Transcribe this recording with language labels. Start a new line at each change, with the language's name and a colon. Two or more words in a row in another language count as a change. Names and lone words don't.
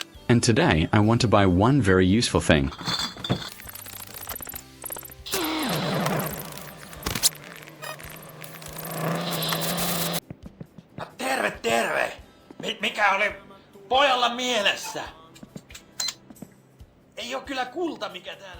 English: And today I want to buy one very useful thing.
Finnish: Terve, terve! Mikä oli pojalla mielessä? Ei oo kyllä kulta mikä täällä.